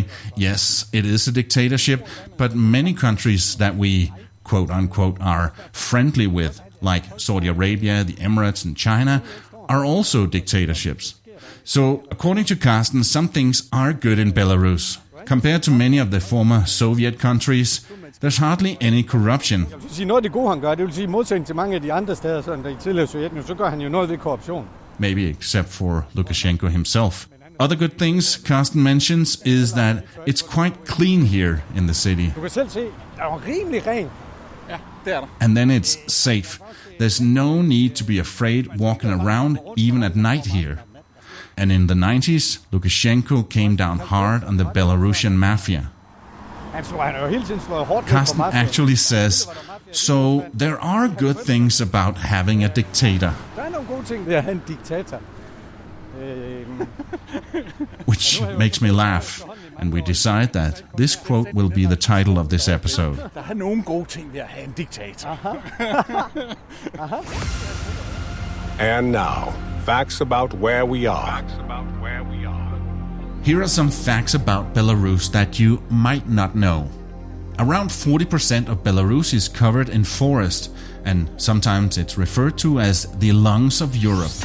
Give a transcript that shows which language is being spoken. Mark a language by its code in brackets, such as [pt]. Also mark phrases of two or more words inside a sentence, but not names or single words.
[en] Yes, it is a dictatorship, but many countries that we, quote-unquote, are friendly with, like Saudi Arabia, the Emirates, and China, are also dictatorships. So, according to Carsten, some things are good in Belarus. Compared to many of the former Soviet countries, there's hardly any corruption." [da] Noget af det gode, han gør, det vil sige modsætning til mange af de andre steder, sådan der i tidligere Sovjetunionen, så gør han jo noget ved korruption. [en] Maybe except for Lukashenko himself. Other good things Carsten mentions is that it's quite clean here in the city. [da] Du kan selv se, der er rimelig rent. Ja, det er der. [en] And then it's safe. There's no need to be afraid walking around even at night here. And in the 90s, Lukashenko came down hard on the Belarusian mafia. [da] Han har jo hele tiden slået hårdt ned på Carsten mafiaen. [en] actually says, "So there are good things about having a dictator." [da] Der er nogle gode ting ved at have en diktator. [en] Which makes me laugh, and we decide that this quote will be the title of this episode. [da] Der er nogle gode ting ved at have en diktator. [en] And now, facts about where we are. Here are some facts about Belarus that you might not know. Around 40% of Belarus is covered in forest, and sometimes it's referred to as the lungs of Europe.